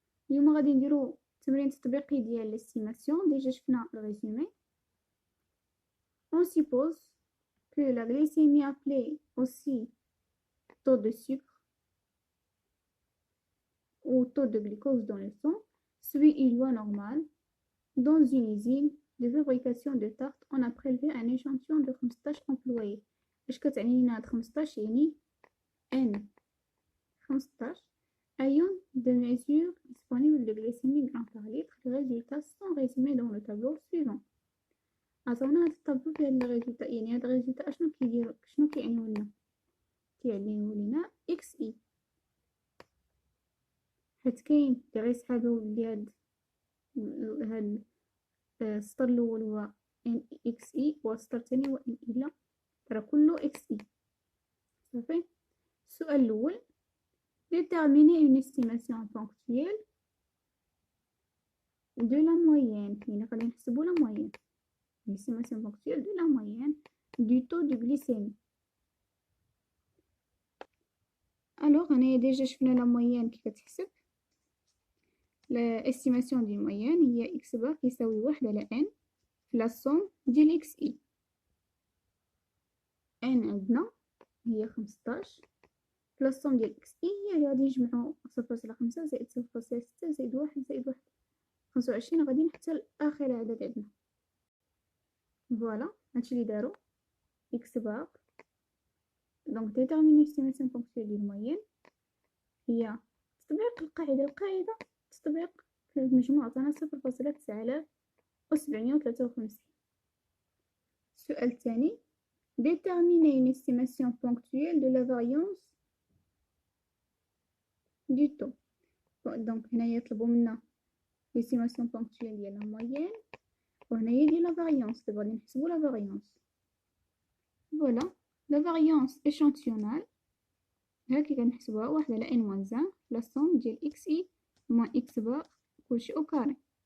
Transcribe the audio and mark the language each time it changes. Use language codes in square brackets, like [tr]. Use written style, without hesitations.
[ar] اليوم غادي نديرو تمرين تطبيقي ديال الاستيماسيون. ديجا شفنا الريزومي. [fr] On suppose que la glycémie appelée aussi taux de sucre ou taux de glucose dans le sang suit une loi normale. Dans une usine de fabrication de tartes, on a prélevé un échantillon de 15 employés. [ar] اش كتعني لينا هاد 15؟ يعني [fr] n 15 ayons de mesures disponibles de glycémie gramme par litre. Les résultats sont résumés dans le tableau suivant. [ar] عطاونا هاد الطابلو فيه هاد الريزولتا، يعني هاد الريزولتا اشنو كيديرو، شنو كيعنيو لنا؟ كيعنيو لينا اكس اي، حيت كاين اللي غيسحابو بلي هاد السطر الاول هو ان اكس اي والسطر الثاني هو ان اي. لا، راه كله اكس اي. صافي. السؤال الاول: [fr] déterminer une estimation ponctuelle de la moyenne. [ar] يعني غادي نحسبو لا moyenne. [fr] Une estimation ponctuelle de la moyenne du taux de glycémie. [ar] Alors هنايا ديجا شفنا لا moyenne كيف كتحسب. l'estimation ديال moyenne هي x بار كيساوي 1 على n في لا somme ديال x i. n عندنا هي 15 في لا somme ديال x i هي غادي نجمعو 0.5 زائد 0.6 زائد 1 زائد 1 25 غادي حتى لاخر عدد عندنا. فوالا هادشي اللي دارو x بار. دونك [fr] déterminer estimation ponctuelle [ar] ديال moyenne هي تطبيق القاعدة تطبيق في المجموع عطانا 0.9753. السؤال الثاني: [fr] déterminer une estimation ponctuelle de la variance du taux. [ar] دونك هنايا يطلبوا منا l'estimation ponctuelle ديال la moyenne وهنايا ديال la variance. دابا غادي نحسبوا la variance. فوالا la variance échantillonnale هاكي كنحسبوها 1 على n moins 1 لا somme ديال x i moins x بار كلشي او كاري.